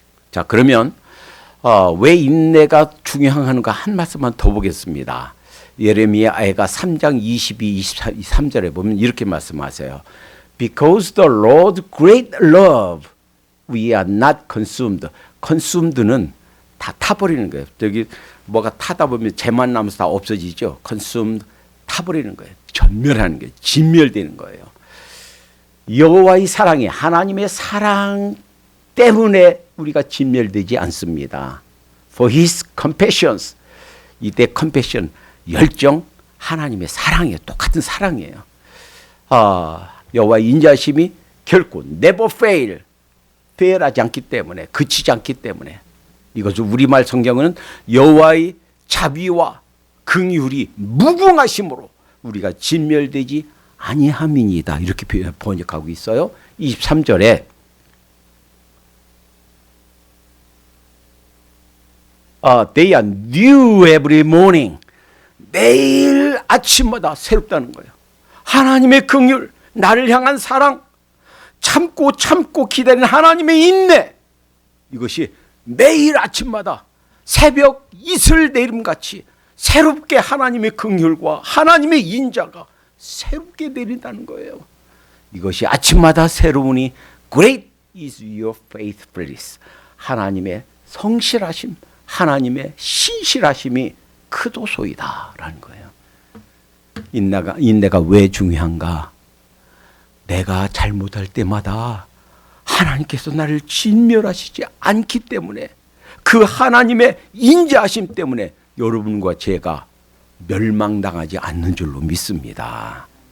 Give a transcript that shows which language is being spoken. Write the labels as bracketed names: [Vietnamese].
[Korean] 자, 그러면 왜 인내가 중요한가 한 말씀만 더 보겠습니다. 예레미야가 3장 22, 23절에 보면 이렇게 말씀하세요. [English] Because the Lord's great love, we are not consumed. [Korean] consumed는 다 타버리는 거예요. 여기 뭐가 타다 보면 재만 남아서 다 없어지죠. consumed, 타버리는 거예요. 전멸하는 거예요. 진멸되는 거예요. 여호와의 사랑이, 하나님의 사랑 때문에 우리가 진멸되지 않습니다. [English] For His compassions, [Korean] 이때 compassion, 열정, 하나님의 사랑이에요. 똑같은 사랑이에요. 여호와의 인자심이 결코 [English] never fail, [Korean] fail하지 않기 때문에, 그치지 않기 때문에, 이것을 우리말 성경은 여호와의 자비와 긍휼이 무궁하심으로 우리가 진멸되지 아니함이니이다, 이렇게 번역하고 있어요. [English] 23절에 They are new every morning. [Korean] 매일 아침마다 새롭다는 거예요. 하나님의 긍휼, 나를 향한 사랑, 참고 기다리는 하나님의 인내, 이것이 매일 아침마다 새벽 이슬 내림같이 새롭게 하나님의 긍휼과 하나님의 인자가 새롭게 내린다는 거예요. 이것이 아침마다 새로우니 [English] Great is your faithfulness. [Korean] 하나님의 성실하심, 하나님의 신실하심이 크도소이다라는 거예요. 인내가 왜 중요한가? 내가 잘못할 때마다 하나님께서 나를 진멸하시지 않기 때문에, 그 하나님의 인자하심 때문에 여러분과 제가 멸망당하지 않는 줄로 믿습니다.